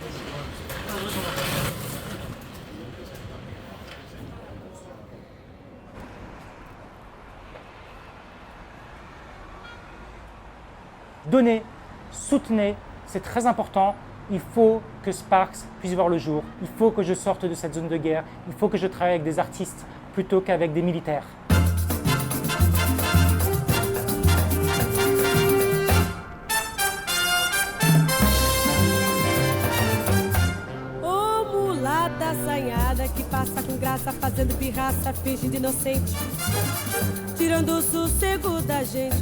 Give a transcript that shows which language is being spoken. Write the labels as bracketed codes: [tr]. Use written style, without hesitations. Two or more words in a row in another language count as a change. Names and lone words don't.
[fr] Donnez, soutenez, c'est très important. Il faut que Sparks puisse voir le jour. Il faut que je sorte de cette zone de guerre. Il faut que je travaille avec des artistes plutôt qu'avec des militaires. [pt] Ô mulata assanhada que passa com graça, fazendo pirraça, finge de inocente, tirando o sossego da gente.